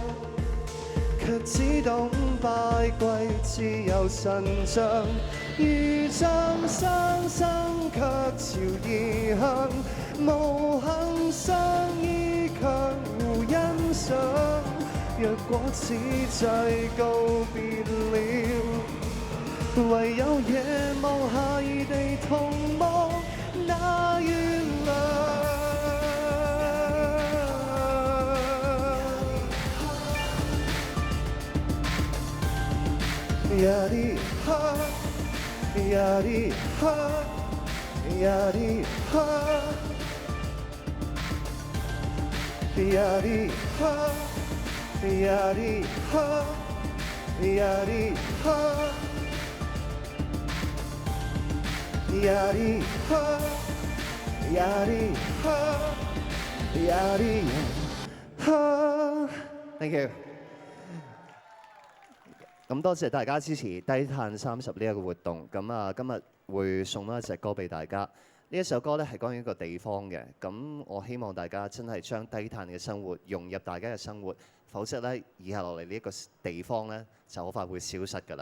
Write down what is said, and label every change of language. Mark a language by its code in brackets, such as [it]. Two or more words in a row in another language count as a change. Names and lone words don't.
[yue] 卻只懂拜跪，自由神像，如像雙生卻朝異鄉，無幸相依卻互欣想，若果此際告別了，唯有夜望下異地同望那月亮。呀哩哈，呀哩哈，呀哩哈，呀哩哈，呀哩哈，呀哩哈，呀哩哈，呀哩哈，呀哩哈。 [en] Thank you。 [yue] 咁多謝大家支持低碳30呢一個活動。咁啊，今日會送多一隻歌俾大家。呢一首歌咧係關於一個地方嘅。咁我希望大家真係將低碳嘅生活融入大家嘅生活，否則咧以下落嚟呢一個地方咧就好快會消失㗎啦。